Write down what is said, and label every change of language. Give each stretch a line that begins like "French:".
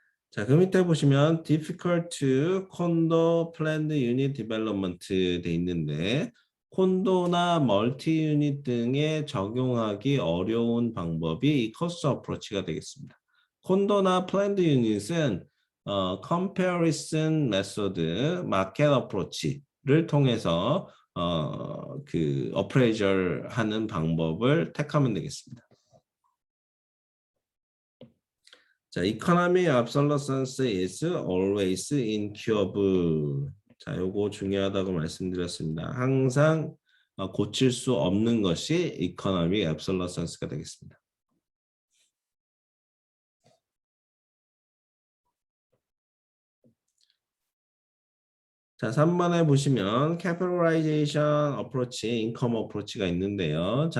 Korean: 자, 그 밑에 보시면
English: difficult to condo planned unit development
Korean: 돼 있는데 콘도나 멀티 유닛 등에 적용하기 어려운 방법이 이 cost approach가 되겠습니다. 콘도나 planned unit은 comparison method, market approach를 통해서 그 appraisal 하는 방법을 택하면 되겠습니다. 자,
English: economy obsolescence is always incurable.
Korean: 자, 요거 중요하다고 말씀드렸습니다. 항상 고칠 수 없는 것이 economy obsolescence가 되겠습니다. 자, 3번에 보시면 capitalization approach, income approach가 있는데요.